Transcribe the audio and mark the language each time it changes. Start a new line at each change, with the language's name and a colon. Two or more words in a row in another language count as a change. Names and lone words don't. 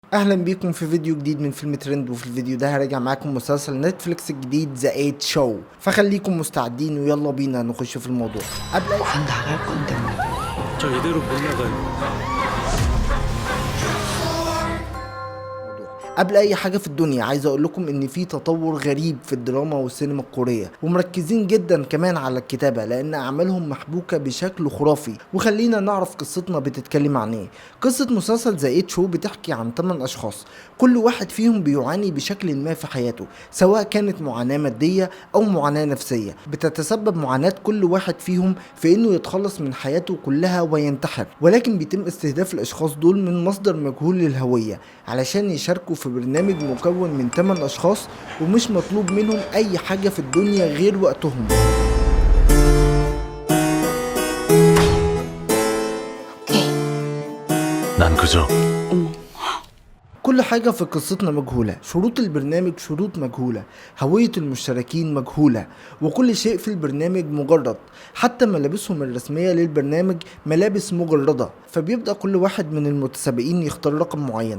Arabic: اهلا بيكم في فيديو جديد من فيلم ترند. وفي الفيديو ده هراجع معاكم مسلسل نتفليكس الجديد ذا 8 شو، فخليكم مستعدين ويلا بينا نخش في الموضوع. قبل اي
Korean: 난 나갈 건데 뭐. 저 이대로 못 나가요.
Arabic: قبل اي حاجه في الدنيا عايز اقول لكم ان في تطور غريب في الدراما والسينما الكوريه، ومركزين جدا كمان على الكتابه لان اعمالهم محبوكه بشكل خرافي. وخلينا نعرف قصتنا بتتكلم عن ايه. قصه مسلسل ذا 8 شو بتحكي عن 8 اشخاص، كل واحد فيهم بيعاني بشكل ما في حياته، سواء كانت معاناه ماديه او معاناه نفسيه. بتتسبب معاناه كل واحد فيهم في انه يتخلص من حياته كلها وينتحر، ولكن بيتم استهداف الاشخاص دول من مصدر مجهول للهويه علشان يشاركوا في برنامج مكون من 8 اشخاص، ومش مطلوب منهم اي حاجة في الدنيا غير وقتهم.
Korean: 난 그저
Arabic: كل حاجة في قصتنا مجهولة، شروط البرنامج شروط مجهولة، هوية المشتركين مجهولة، وكل شيء في البرنامج مجرد. حتى ملابسهم الرسمية للبرنامج ملابس مجردة، فبيبدأ كل واحد من المتسابقين يختار رقم معين.